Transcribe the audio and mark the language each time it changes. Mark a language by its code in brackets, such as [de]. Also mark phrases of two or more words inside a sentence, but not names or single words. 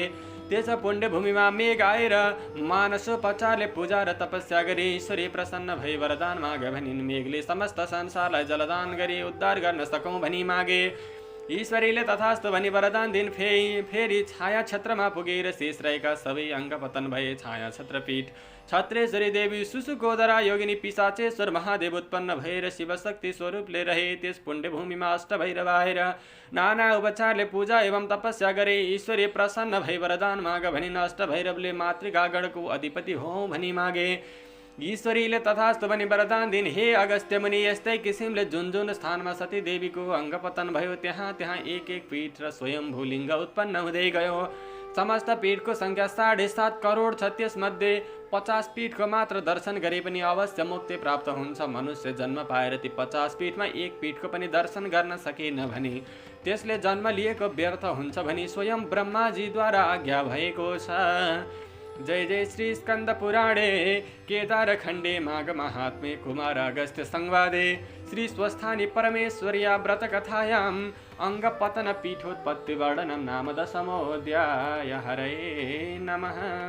[ne] त्यस पुण्यभूमिमा मेघ आएर मानसोपचारले पूजा र तपस्या गरे। ईश्वरी प्रसन्न भई वरदान माग भनिन्। मेघले समस्त संसारलाई जलदान गरी उद्धार गर्न सकौँ भनी मागे। ईश्वरीले तथास्तु भनी वरदान दिन्। फेरि छाया छत्रमा पुगेर शेष रहेका सबै अङ्ग पतन भए। छाया छत्रपीठ छत्रेश्वरी देवी सुशुकोदरा योगिनी पिशाचेश्वर महादेव उत्पन्न भएर शिवशक्ति स्वरूपले रहे। त्यस पुण्यभूमिमा अष्टभैरव आएर नाना उपचारले पूजा एवं तपस्या गरे। ईश्वरी प्रसन्न भई वरदान माग भनिन्। अष्टभैरवले मातृकागणको अधिपति हो भनी मागे। ईश्वरीले तथास्तु भनी वरदान दिन्। हे अगस्त्य मुनि, यस्तै किसिमले जुन जुन स्थानमा सती देवीको अङ्ग पतन भयो त्यहाँ त्यहाँ एक एक पीठ र स्वयम्भू लिङ्ग उत्पन्न हुँदै गयो। समस्त पीठको सङ्ख्या 7.5 करोड छ। त्यसमध्ये 50 पीठको मात्र दर्शन गरे पनि अवश्य मुक्ति प्राप्त हुन्छ। मनुष्य जन्म पाएर ती 50 पीठमा एक पीठको पनि दर्शन गर्न सकेन भने त्यसले जन्म लिएको व्यर्थ हुन्छ भनी स्वयं ब्रह्माजीद्वारा आज्ञा भएको छ। [sa] जय जय श्री स्कंद पुराणे केदार खंडे माघ महात्म्ये कुमार अगस्त्य संवादे श्री स्वस्थानी परमेश्वर्या व्रत कथायाम अंग पतन पीठोत्पत्ति वर्णनम नाम दशमोऽध्याय। हरे नमः।